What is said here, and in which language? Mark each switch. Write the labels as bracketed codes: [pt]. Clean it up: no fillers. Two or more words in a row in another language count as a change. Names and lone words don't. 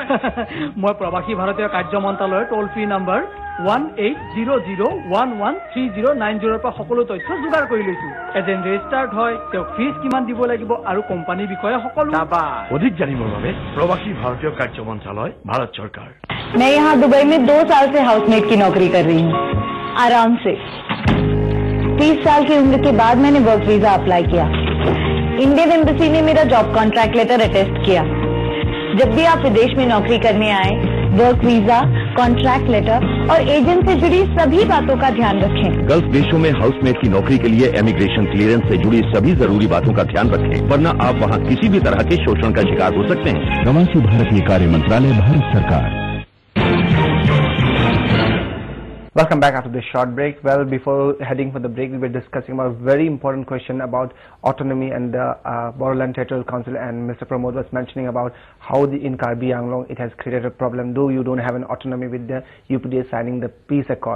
[as] মই প্ৰবাসী ভাৰতীয় কাৰ্য মন্ত্ৰালয়ৰ [en] toll free number [as] 1800113090 পৰা সকলো তথ্য যোগাৰ কৰি লৈছো। [en] agent registered [as] হয়, তেওঁক ফিজ কিমান দিব লাগিব আৰু কোম্পানীৰ বিষয়ে সকলো। অধিক জানিবৰ বাবে প্ৰবাসী ভাৰতীয় কাৰ্য মন্ত্ৰালয়, ভাৰত চৰকাৰ। [hi] मैं यहाँ दुबई में 2 साल से हाउसमेट की नौकरी कर रही हूँ, आराम से। 30 साल की उम्र के बाद मैंने [en] work visa [hi] अप्लाई किया। [en] Indian embassy [hi] ने मेरा [en] job contract letter [hi] अटेस्ट किया। जब भी आप विदेश में नौकरी करने आए, [en] work visa, contract letter [hi] और एजेंट से जुड़ी सभी बातों का ध्यान रखें। गल्फ देशों में हाउसमेट की नौकरी के लिए [en] immigration clearance [hi] से जुड़ी सभी जरूरी बातों का ध्यान रखें, वरना आप वहां किसी भी तरह के शोषण का शिकार हो सकते हैं। प्रवासी भारतीय कार्य मंत्रालय, भारत सरकार। [en] Welcome back after this short break. Well, before heading for the break, we were discussing about a very important question about autonomy and the Bodoland Territorial Council, and Mr. Pramod was mentioning about how in Karbi Anglong it has created a problem, though you don't have an autonomy with the UPDA signing the peace accord.